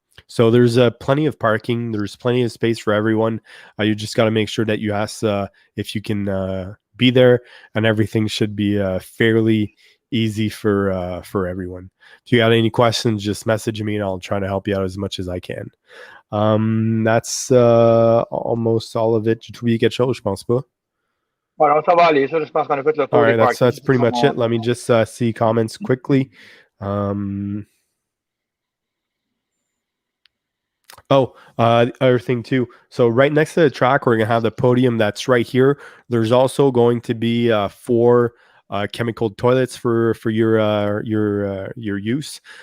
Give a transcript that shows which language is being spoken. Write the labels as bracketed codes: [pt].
[en] So there's plenty of parking. There's plenty of space for everyone. You just got to make sure that you ask if you can be there, and everything should be fairly easy for everyone. If you got any questions, just message me and I'll try to help you out as much as I can. That's almost all of it. [fr] J'ai oublié quelque chose, je pense pas. Voilà, ça va aller. Ça, je pense qu'on a fait le tour. [en] All right, that's pretty much it. Let me just see comments quickly. Other thing too. So right next to the track, we're gonna have the podium that's right here. There's also going to be 4 chemical toilets for your use.